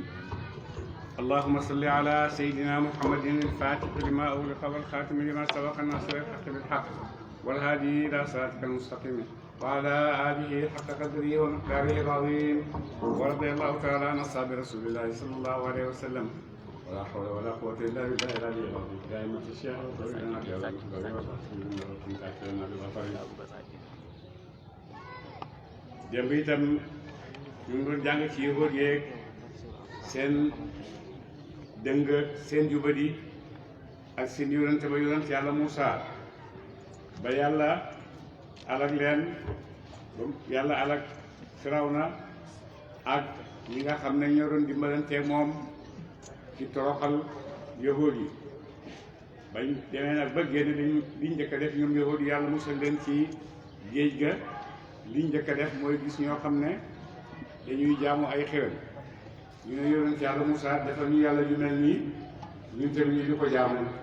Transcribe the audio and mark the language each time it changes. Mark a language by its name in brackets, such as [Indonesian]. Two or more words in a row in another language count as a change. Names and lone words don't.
[Arabic] اللهم صل على سيدنا محمد الفاتح لما أغلق والخاتم لما سبق الناصر الحق بالحق والهادي إلى صراطك المستقيم وعلى آله حق قدره ومقداره العظيم. ورضي الله تعالى عن أصحاب رسول الله صلى الله عليه وسلم. ولا حول ولا قوة إلا بالله العلي العظيم. دائما الشيخ وطويلنا [Wolof] démb itam ñu ngi doon jàng ci yëgoot yeeg seen dëng seen jubadi ak seen yonante ba yonante yàlla Muusa ba yàlla alak leen yàlla alak Firawna ak ñi nga xam ne ñoo doon dimbalanteeg moom ci toroxal yëgoot yi bañ demee nag ba génn liñ njëkk a def ñoom yëgoot yi yàlla musal leen ci géej ga liñ njëkk a def mooy gis ñoo xam ne dañuy jaamu ay xéwal ñu ne yonent yàlla Moussa defal ñu yàlla ju mel nii ñun tamit ñu di ko jaamu